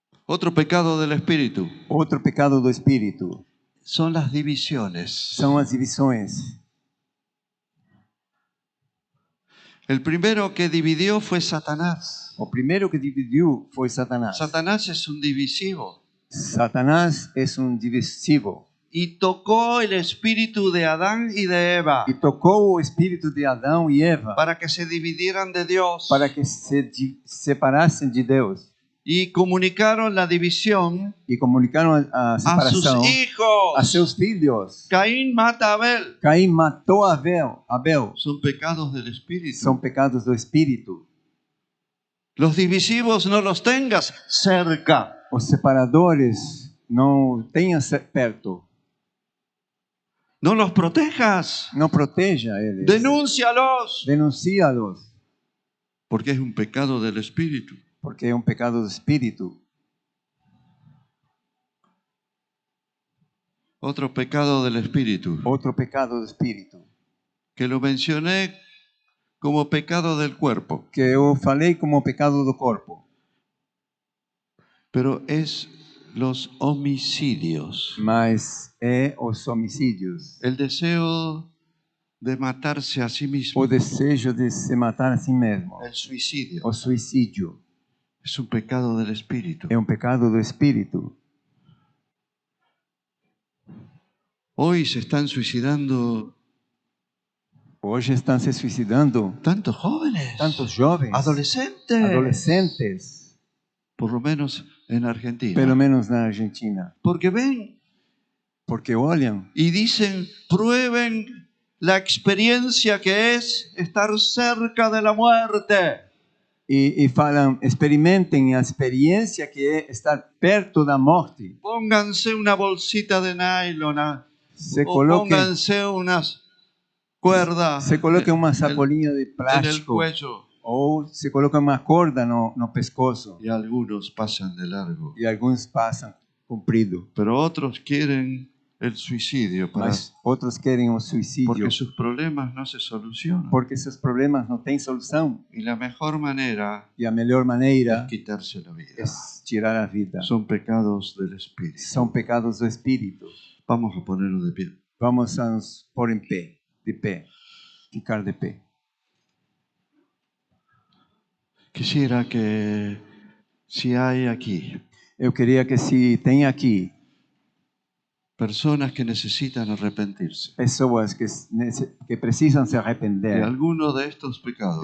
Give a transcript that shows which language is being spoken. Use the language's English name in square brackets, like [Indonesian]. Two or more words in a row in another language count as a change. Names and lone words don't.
[Spanish] Otro pecado del espíritu [Portuguese] Outro pecado do espírito [Spanish] son las divisiones. [Portuguese] são as divisões. [Spanish] El primero que dividió fue Satanás. [Portuguese] O primeiro que dividiu foi Satanás. [Spanish] Satanás es un divisivo [Portuguese] Satanás é divisivo [Spanish] y tocó el espíritu de Adán y de Eva [Portuguese] e tocou o espírito de Adão e Eva [Spanish] para que se dividieran de Dios [Portuguese] para que se separassem de Deus [Spanish] y comunicaron la división [Portuguese] e comunicaram a a separação [Spanish] sus [Portuguese] a [Spanish] hijos. [Portuguese] seus filhos. [Spanish] Caín mata a Abel. [Portuguese] Caim matou Abel. [Spanish] Son pecados del espíritu. [Portuguese] São pecados do espírito. [Spanish] Los divisivos no los tengas cerca. [Portuguese] Os separadores não tenha perto. [Spanish] No los protejas. [Portuguese] Não proteja eles. [Spanish] Denúncialos. [Portuguese] Denuncia-los, [Spanish] Porque es un pecado del espíritu. [Portuguese] porque é um pecado do espírito. [Spanish] Otro pecado del espíritu, [Portuguese] Outro pecado do espírito, [Spanish] que lo mencioné como pecado del cuerpo, [Portuguese] que eu falei como pecado do corpo, [Spanish] pero es los homicidios. [Portuguese] mas é os homicídios. [Spanish] El deseo de matarse a sí mismo. [Portuguese] O desejo de se matar a si mesmo. [Spanish] El suicidio. [Portuguese] O suicídio [Spanish] Es un pecado del espíritu. [Portuguese] é um pecado do espírito. [Spanish] Hoy se están suicidando [Portuguese] Hoje estão se suicidando [Spanish] tantos jóvenes, [Portuguese] tantos jovens, adolescentes, [Spanish] por lo menos en Argentina. [Portuguese] pelo menos na Argentina, [Spanish] Porque ven [Portuguese] porque olham [Spanish] y dicen, prueben la experiencia que es estar cerca de la muerte. [Portuguese] e falam, experimentem a experiência que é estar perto da morte. [Spanish] Pónganse una bolsita de nylon [Portuguese] Se o coloquem, [Spanish] pónganse unas cuerdas [Portuguese] se coloquem uma [Spanish] en [Portuguese] sacolinha de [Spanish] el [Portuguese] plástico [Spanish] cuello. [Portuguese] ou se coloca uma corda no pescoço [Spanish] Y algunos pasan de largo. [Portuguese] e alguns passam comprido, [Spanish] Pero otros quieren el suicidio [Portuguese] mas outros querem o suicídio [Spanish] porque sus problemas no se solucionan. [Portuguese] porque seus problemas não têm solução [Spanish] Y la mejor manera [Portuguese] e a melhor maneira [Spanish] es quitarse la vida. [Portuguese] é tirar a vida. [Spanish] Son pecados del espíritu. [Portuguese] São pecados do espírito. [Spanish] Vamos a ponerlo de pie. [Portuguese] Vamos a nos pôr em pé, de pé, ficar de pé. [Spanish] Quisiera que si hay aquí [Portuguese] Eu queria que se tem aqui [Spanish] personas que necesitan arrepentirse [Portuguese] pessoas que precisam se de arrepender [Spanish] alguno de estos pecados,